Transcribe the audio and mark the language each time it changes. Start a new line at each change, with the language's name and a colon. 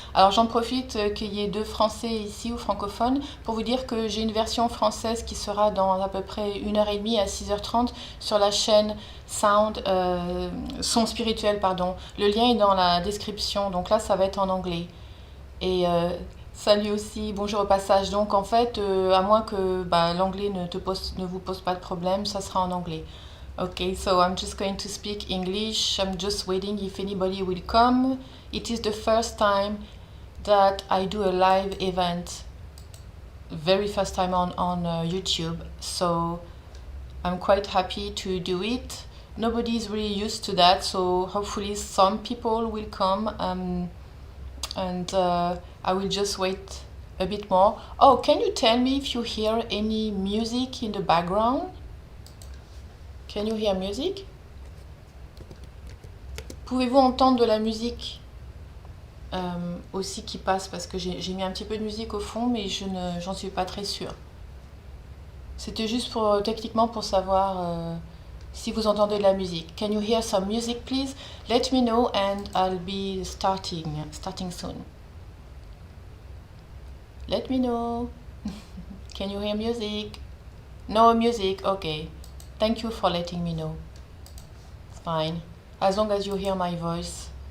French: Alors j'en profite qu'il y ait deux français ici ou francophones pour vous dire que j'ai une version française qui sera dans à peu près 1h30 à 6h30 sur la chaîne Sound, son spirituel, pardon. Le lien est dans la description, donc là ça va être en anglais. Et salut aussi, bonjour au passage. Donc en fait, à moins que l'anglais ne vous pose pas de problème, ça sera en anglais.
English: Okay, so I'm just going to speak English. I'm just waiting if anybody will come. It is the first time that I do a live event, very first time on YouTube. So I'm quite happy to do it. Nobody is really used to that, so hopefully some people will come and I will just wait a bit more. Oh, can you tell me if you hear any music in the background? Can you hear music?
French: Pouvez-vous entendre de la musique aussi qui passe? Parce que j'ai mis un petit peu de musique au fond, mais j'en suis pas très sûre. C'était juste pour techniquement pour savoir si vous entendez de la musique.
English: Can you hear some music, please? Let me know and I'll be starting soon. Let me know. Can you hear music? No music, okay. Thank you for letting me know. It's fine. As long as you hear my voice.